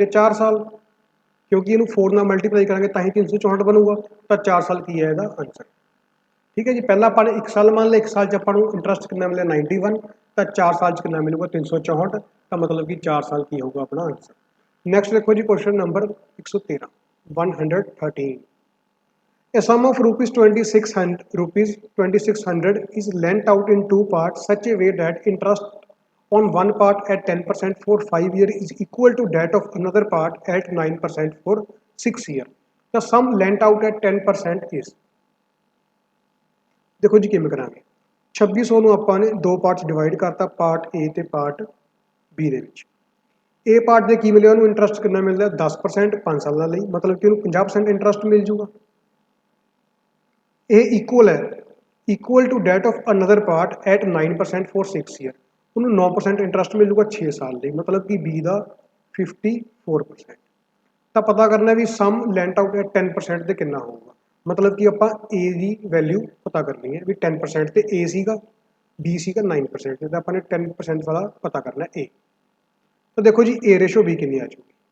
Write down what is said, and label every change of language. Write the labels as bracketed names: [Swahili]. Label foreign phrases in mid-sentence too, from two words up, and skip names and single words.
[Punjabi] 4 ਸਾਲ ਕਿਉਂਕਿ ਇਹਨੂੰ 4 ਨਾਲ ਮਲਟੀਪਲਾਈ ਕਰਾਂਗੇ ਤਾਂ ਹੀ 364 ਬਣੂਗਾ ਤਾਂ 4 ਸਾਲ ਕੀ ਹੈ ਇਹਦਾ ਆਨਸਰ ਠੀਕ ਹੈ ਜੀ ਪਹਿਲਾਂ ਆਪਾਂ ਨੇ 1 ਸਾਲ ਮੰਨ ਲਿਆ 1 ਸਾਲ 'ਚ ਆਪਾਂ ਨੂੰ ਇੰਟਰਸਟ ਕਿੰਨਾ ਮਿਲਿਆ 91 ਤਾਂ 4 ਸਾਲ 'ਚ ਕਿੰਨਾ ਮਿਲੂਗਾ 364 ਤਾਂ ਮਤਲਬ ਕਿ 4 ਸਾਲ ਕੀ ਹੋਊਗਾ ਆਪਣਾ ਆਨਸਰ ਨੈਕਸਟ ਦੇਖੋ ਜੀ [English] question number [Punjabi] 113 113 [English] A sum of rupees 2600 is lent out in two parts such a way that interest on one part at 10% for 5 years is equal to that of another part at 9% for 6 years. The sum lent out at 10% is [Punjabi] ਦੇਖੋ ਜੀ ਕਿਮੇਂ ਕਰਾਂਗੇ 2600 ਨੂੰ ਆਪਾਂ ਨੇ ਦੋ ਪਾਰਟਸ ਡਿਵਾਈਡ ਕਰਤਾ ਪਾਰਟ A ਤੇ ਪਾਰਟ B ਦੇ ਵਿੱਚ A ਪਾਰਟ ਦੇ ਕੀ ਮਿਲਿਆ ਉਹਨੂੰ ਇੰਟਰਸਟ ਕਿੰਨਾ ਮਿਲਦਾ 10% 5 ਸਾਲਾਂ ਲਈ ਮਤਲਬ ਕਿ ਉਹਨੂੰ 50% ਇੰਟਰਸਟ ਮਿਲ ਜੂਗਾ [English] A equal है equal to that of another part at 9% for 6 year [Punjabi] ਉਹਨੂੰ 9% ਇੰਟਰਸਟ ਮਿਲੂਗਾ 6 ਸਾਲ ਲਈ ਮਤਲਬ ਕਿ B ਦਾ 54% ਤਾਂ ਪਤਾ ਕਰਨਾ ਵੀ [English] sum lent out at [Punjabi] 10% ਤੇ ਕਿੰਨਾ ਹੋਊਗਾ ਮਤਲਬ ਕਿ ਆਪਾਂ A ਦੀ ਵੈਲਿਊ ਪਤਾ ਕਰਨੀ ਹੈ ਵੀ 10% ਤੇ A ਸੀਗਾ B ਸੀਗਾ 9% ਤੇ ਆਪਾਂ ਨੇ 10% ਵਾਲਾ ਪਤਾ ਕਰਨਾ A ਤਾਂ ਦੇਖੋ ਜੀ A ਰੇਸ਼ੋ B ਕਿੰਨੀ ਆ ਜਾਊਗੀ